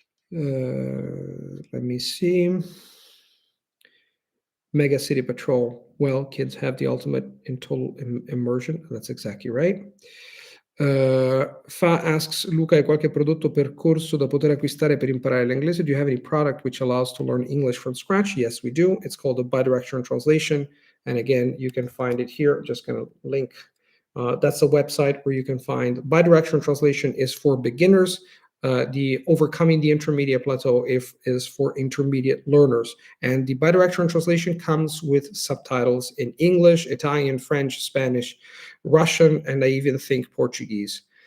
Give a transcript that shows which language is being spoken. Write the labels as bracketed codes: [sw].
[en] Let me see. Mega City Patrol. Well, kids have the ultimate in total immersion. That's exactly right. Fa asks, [it] Luca, hai qualche prodotto per corso da poter acquistare per imparare l'inglese? [en] Do you have any product which allows to learn English from scratch? Yes, we do. It's called the Bidirectional Translation. And again, you can find it here. I'm just going to link. That's a website where you can find bidirectional translation is for beginners. The Overcoming the Intermediate Plateau is for intermediate learners. And the bidirectional translation comes with subtitles in English, Italian, French, Spanish, Russian, and I even think Portuguese.